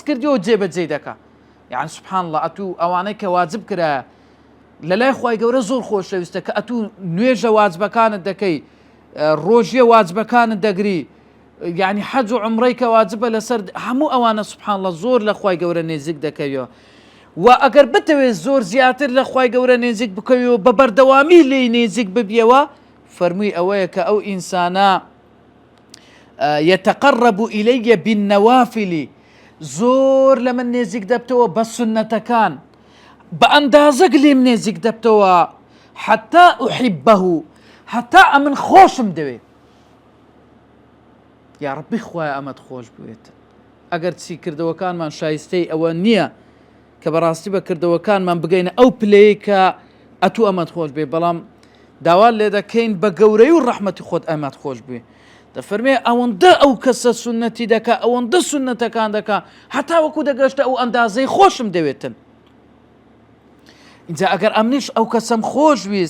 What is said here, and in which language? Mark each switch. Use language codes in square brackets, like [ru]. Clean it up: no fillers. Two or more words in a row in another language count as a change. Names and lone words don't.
[ckb] کردیەوە جێبەجێ دەکا یعنی [ar] سوبحان الله [ckb] ئەتوو ئەوانەی کە واجب کرایە لەلای خوای گەورە زۆر خۆشەویستە کە ئەتوو نوێژە واجبەکانت دەکەی ڕۆژیە واجبەکانت دەگری یعنی حەج و عومرەی کە واجبە لەسەر هەموو ئەوانە [ar] سوبحان الله [ckb] زۆر لە خوای گەورە نێزیک دەکەویەوە و ئەگەر بتەوێت زۆر زیاتر لە خوای گەورە نێزیک بکەویەوە بە بەردەوامی لێی نێزیک ببیەوە فەرمووی ئەوەیە کە ئەو ئینسانە [ar] يتقرب إلي بالنوافل [ckb] زۆر لە من نێزیک دەبتەوە بە سونەتەکان بە ئەندازەک لێم نێزیک دەبتەوە [ar] حتى أحبه [ckb] حتى ئەمن خۆشم دەوێت [ar] یا ڕەبی [ckb] خوایە ئەمەت خۆش بوێت ئەگەر چی کردەوەکانمان شایستەی ئەوە نییە کە بەڕاستی بە کردەوەکانمان بگەینە ئەو پلەی کە ئەتوو ئەمەت خۆش بێ بەڵام داوا لێ دەکەین بە گەورەی و ڕەحمەتی خۆت ئەمەت خۆش بێ دەفەرمێ ئەوەندە ئەو کەسە سونەتی دەکا ئەوەندە سونەتەکان دەکا هەتا وەکو دەگەشتە ئەو ئەندازەی خۆشم دەوێتن اینجا ئەگەر ئەمنیش ئەو کەسەم خۆش ویست